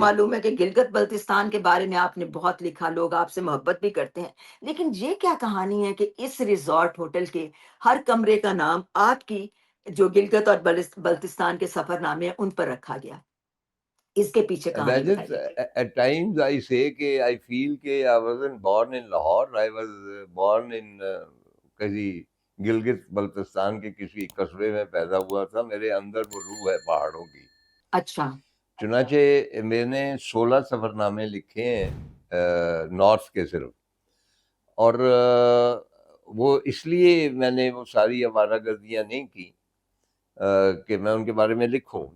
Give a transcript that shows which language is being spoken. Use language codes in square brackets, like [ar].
[ur] معلوم ہے کہ گلگت بلتستان کے بارے میں آپ نے بہت لکھا، لوگ آپ سے محبت بھی کرتے ہیں، لیکن یہ کیا کہانی ہے کہ اس ریزورٹ ہوٹل کے ہر کمرے کا نام آپ کی جو گلگت اور بلتستان کے سفر نامے ہیں ان پر رکھا گیا؟ اس کے پیچھے کہانی [en] Imagine, [ur] بتائیے. [en] at times I say کہ I feel کہ I wasn't born in Lahore, I was born in [ur] کسی گلگت بلتستان کے کسی قصبے میں پیدا ہوا تھا. میرے اندر وہ روح ہے پہاڑوں کی. اچھا چنانچہ میں نے 16 سفر نامے لکھے ہیں نارتھ کے صرف. اور وہ اس لیے میں نے وہ ساری آوارہ گردیاں نہیں کی کہ میں ان کے بارے میں لکھوں.